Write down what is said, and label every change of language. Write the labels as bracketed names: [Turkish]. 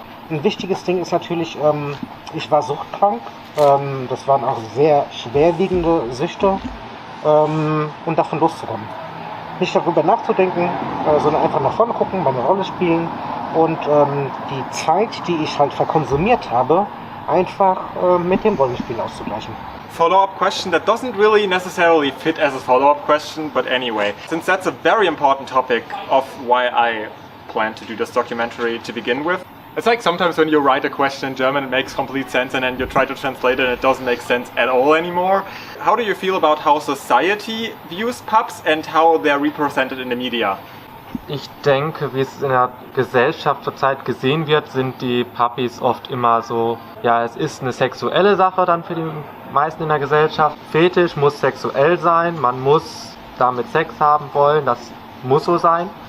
[German] Ein wichtiges Ding ist natürlich, ich war suchtkrank, das waren auch sehr schwerwiegende Süchte und davon loszukommen. Nicht darüber nachzudenken, sondern einfach nach vorne gucken, meine Rolle spielen und die Zeit, die ich halt verkonsumiert habe, einfach mit dem Rollenspiel auszugleichen. [English] Follow-up question that doesn't really necessarily fit as a follow-up question, but anyway, since that's a very important topic of why I plan to do this documentary to begin with. It's like sometimes when you write a question in German, it makes complete sense, and then you try to translate it and it doesn't make sense at all anymore. How do you feel about how society views pups and how they're represented in the media? [German] Ich denke, wie es in der Gesellschaft zurzeit gesehen wird, sind die Puppies oft immer so, ja, es ist eine sexuelle Sache dann für die meisten in der Gesellschaft. Fetisch muss sexuell sein, man muss damit Sex haben wollen, das muss so sein.